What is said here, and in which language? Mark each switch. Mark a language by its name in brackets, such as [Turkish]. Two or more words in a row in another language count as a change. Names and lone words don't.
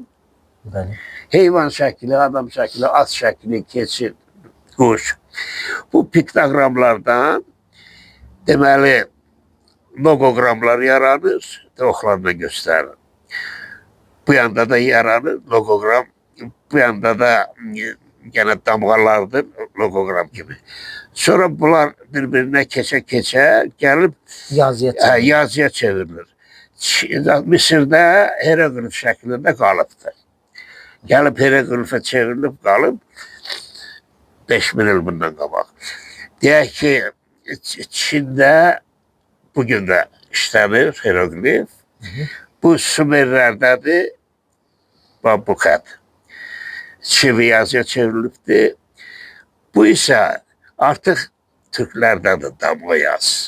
[Azerbaijani] Heyvan şəkli, adam şəkli, at şəkli, keçid, quş. Bu piktogramlardan deməli loqoqramlar yaranır, oxlarla göstərir. Bu yanda da yaranır logogram. [Turkish] Bu yanda da gene damgalardır logogram gibi. Sonra bunlar birbirine keçe gelip yazıya çevrilir. Mısır'da hieroglif şeklinde kalıptı. Gelip hieroglife çevrilip kalıp 5000 yıl [Azerbaijani] bundan qabaq. Deyək ki, Çində bugün də işlənir hieroglif. Bu Sümerlərdədir, bu xət. Çivi yazıya çevrilibdir. Bu isə artıq Türklərdədir, damğa yazısı.